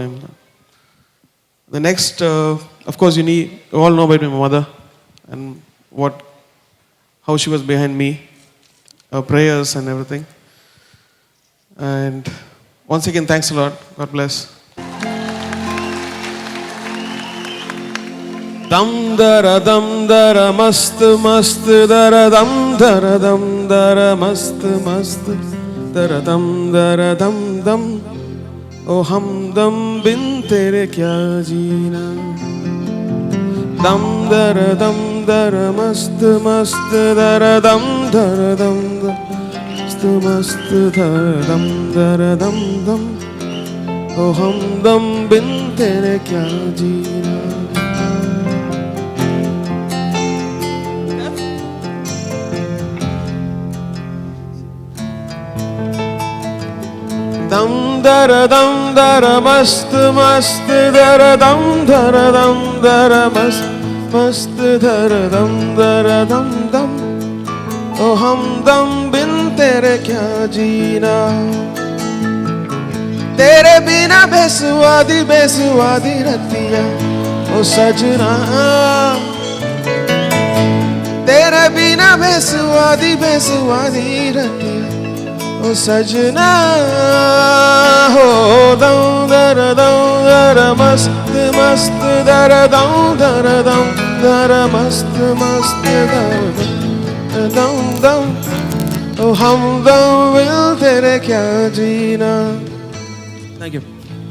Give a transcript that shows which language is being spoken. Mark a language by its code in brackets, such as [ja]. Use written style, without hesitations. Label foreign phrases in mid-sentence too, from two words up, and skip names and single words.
[en] The next, of course, you all know about my mother and how she was behind me, her prayers and everything. And once again, thanks a lot. God bless. [hi] दम दरा मस्त मस्त दरा दम दरा मस्त मस्त दरा दम दम ओ हमदम बिन तेरे क्या जीना दम दर मस्त मस्त दर दम मस्त दर दम ओ हमदम बिन तेरे क्या जीना दम दरा मस्त मस्त दरा दम दरा मस्त मस्त दरा दम dara mast mast dara dam ओ हमदम बिन तेरे क्या जीना तेरे बिना बेसुवादी रतिया ओ सजना तेरे बिना बेसुवादी रतिया ओ सजना हो दम दर मस्त मस्त दर दम मस्त मस्त दम ओ हमदम बिन तेरे क्या जीना. [en] Thank you.